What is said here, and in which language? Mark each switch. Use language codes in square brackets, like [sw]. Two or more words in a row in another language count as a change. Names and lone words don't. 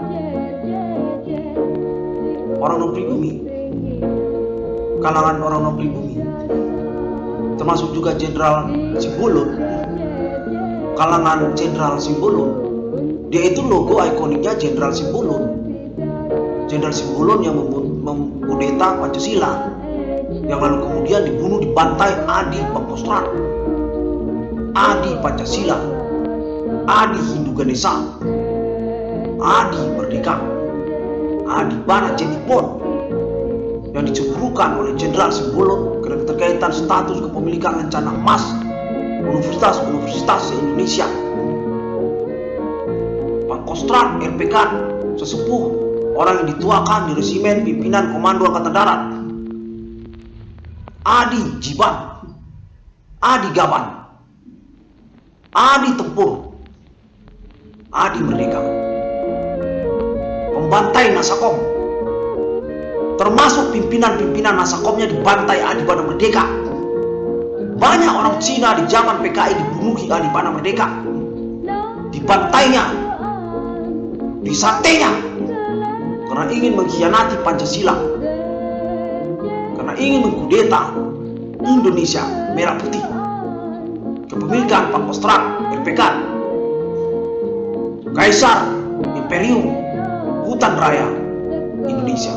[id] Orang non pribumi, kalangan orang non pribumi, termasuk juga Jenderal Simbolon, kalangan Jenderal Simbolon, dia itu logo ikoniknya Jenderal Simbolon. Jenderal Simbolon yang mengkudeta Pancasila, yang lalu kemudian dibunuh, dibantai Adi Pangkostrat, Adi Pancasila, Adi Hindu Ganesha, Adi Merdeka, Adi Bana Cenipon, yang dicemburukan oleh Jenderal Simbolon karena keterkaitan status kepemilikan rencana emas universitas Indonesia. Pangkostrat, RPK, sesepuh, orang yang dituakan di resimen pimpinan Komando Angkatan Darat. Adi Jiban, Adi Gaban, Adi Tempur, Adi Merdeka, pembantai Nasakom, termasuk pimpinan-pimpinan Nasakomnya dibantai Adi Bana Merdeka. Banyak orang Cina di zaman PKI dibunuhi Adi Bana Merdeka, dibantainya, disatenya, karena ingin mengkhianati Pancasila, karena ingin mengkudeta Indonesia merah putih, kepemilikan Pangkostrat, RPK, Kaisar, Imperium, Hutan Raya Indonesia.